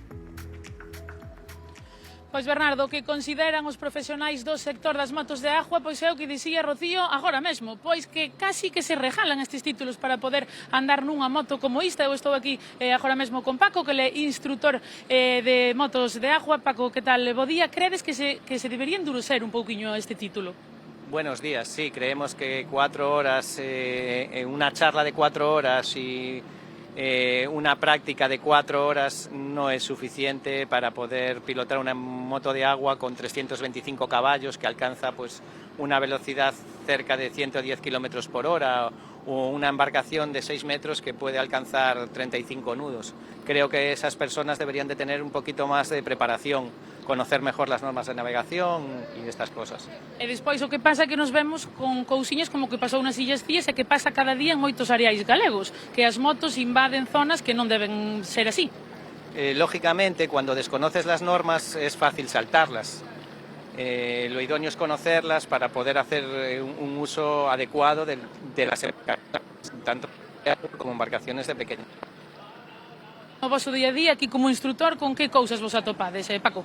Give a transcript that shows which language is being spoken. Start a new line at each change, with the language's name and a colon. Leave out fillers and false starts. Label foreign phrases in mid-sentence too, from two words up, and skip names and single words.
Galician: Pois, Bernardo, que consideran os profesionais do sector das motos de agua, pois é o que dicía Rocío agora mesmo, pois que casi que se regalan estes títulos para poder andar nunha moto como esta. Eu estou aquí agora mesmo con Paco, que é instructor de motos de agua. Paco, que tal? Bo día. Credes que se debería endurecer un pouquiño este título?
Spanish: Buenos días, sí, creemos que 4 horas, una charla de 4 horas y una práctica de 4 horas no es suficiente para poder pilotar una moto de agua con 325 caballos que alcanza pues una velocidad cerca de 110 kilómetros por hora, o una embarcación de 6 metros que puede alcanzar 35 nudos. Creo que esas personas deberían de tener un poquito más de preparación, conocer mejor las normas de navegación y estas cosas.
Galician: E despois o que pasa é que nos vemos con cousiñas como que pasou nas Illas Cíes e que pasa cada día en moitos areais galegos, que as motos invaden zonas que non deben ser así.
Spanish: Lógicamente, cuando desconoces las normas es fácil saltarlas. Lo idóneo es conocerlas para poder hacer un uso adecuado de las embarcaciones, tanto como embarcaciones de pequeño.
Galician: O vosso día a día, aquí como instructor, con que cousas vos atopades, Paco?